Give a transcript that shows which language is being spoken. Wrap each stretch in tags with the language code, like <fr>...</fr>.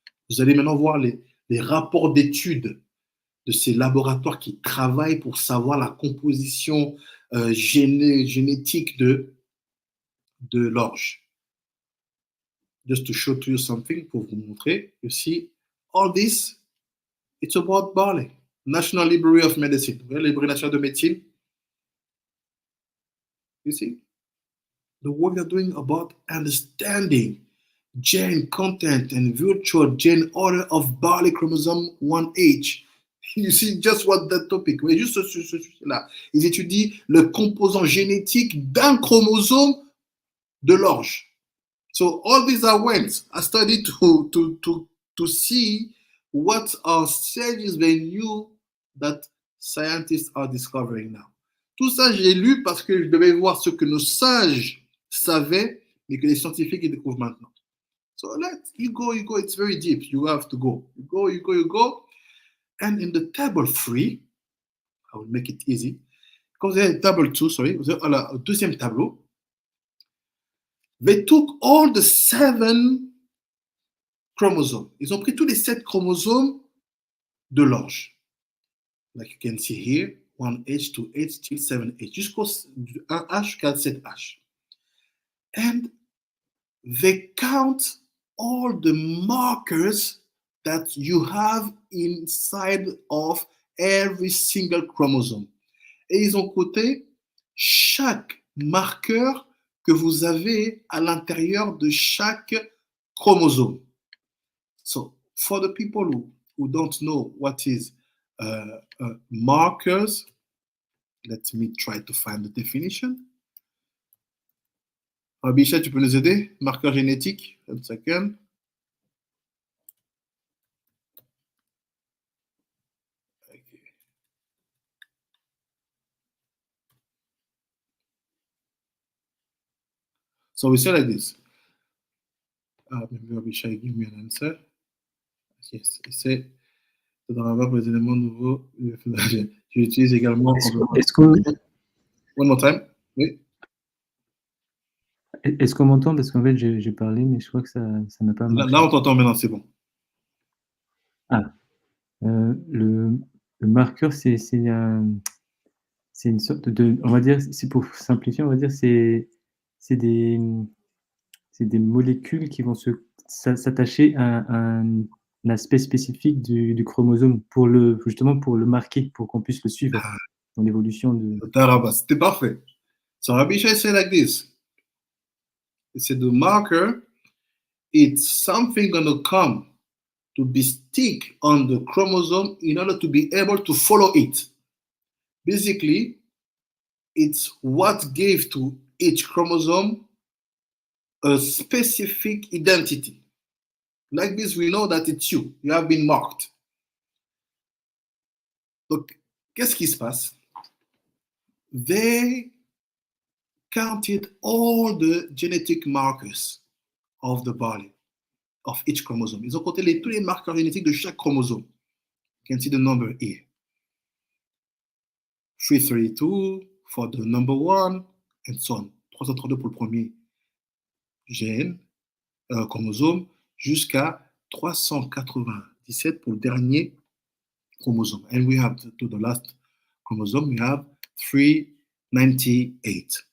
<fr>Vous allez maintenant voir les rapports d'études de ces laboratoires qui travaillent pour savoir la composition génétique de l'orge.</fr> <en>Just to show to you something,</en> <fr>pour vous montrer,</fr> <en>you see, all this, it's about barley.</en> <fr>National Library of Medicine. Vous voyez, la Librairie nationale de médecine?</fr> <en>You see? The work they're doing about understanding gene content and virtual gene order of barley chromosome 1H. You see just what that topic.</en> <fr>Mais juste ce sujet-là. Ils étudient le composant génétique d'un chromosome de l'orge.</fr> <en>So all these I went. I studied to see what are stages they knew that scientists are discovering now.</en> <fr>Tout ça, j'ai lu parce que je devais voir ce que nos sages savaient, mais que les scientifiques ils découvrent maintenant.</fr> <en>So you go. It's very deep. You have to go. You go. And in the table 3, I will make it easy.</en> <fr>Quand vous avez table 2, sorry, vous avez le deuxième tableau.</fr> <en>They took all the 7 chromosomes.</en> <fr>Ils ont pris tous les 7 chromosomes de l'orge.</fr> <en>Like you can see here, 1H, 2H, till 7H,</en> <fr>jusqu'au 1H jusqu'à 7H.</fr> <en>And they count all the markers that you have inside of every single chromosome.</en> <fr>Et ils ont coté chaque marqueur que vous avez à l'intérieur de chaque chromosome.</fr> <en>So, for the people who don't know what is markers, let me try to find the definition.</en> <fr>Abisha, tu peux nous aider? Marqueur génétique,</fr> <en>1 second. Okay. So we say like this. Maybe Abisha give me an answer.</en> <fr>Yes, il sait dans la barre pour les éléments nouveaux. J'utilise également. Est-ce que...</fr> <en>One more time. Oui.</en> <fr>Est-ce qu'on m'entend? Parce qu'en fait, j'ai parlé, mais je crois que ça n'a pas marché. Là, on t'entend maintenant, c'est bon. Ah. Le marqueur, c'est une sorte de... On va dire, c'est pour simplifier, on va dire, c'est des molécules qui vont s'attacher à un aspect spécifique du chromosome justement pour le marquer, pour qu'on puisse le suivre dans l'évolution de... C'était parfait.</fr> <en>So Rabbi Shai said like this. He said the marker, it's something going to come to be stick on the chromosome in order to be able to follow it. Basically, it's what gave to each chromosome a specific identity. Like this, we know that it's you. You have been marked.</en> <fr>Donc, qu'est-ce qui se passe?</fr> <en>They counted all the genetic markers of the body, of each chromosome.</en> <fr>Ils ont compté tous les marqueurs génétiques de chaque chromosome.</fr> <en>You can see the number here. 332 for the number 1, and so on.</en> <fr>332 pour le premier gène, chromosome, jusqu'à 397 pour le dernier chromosome.</fr> <en>And we have to the last chromosome, we have 398.</en>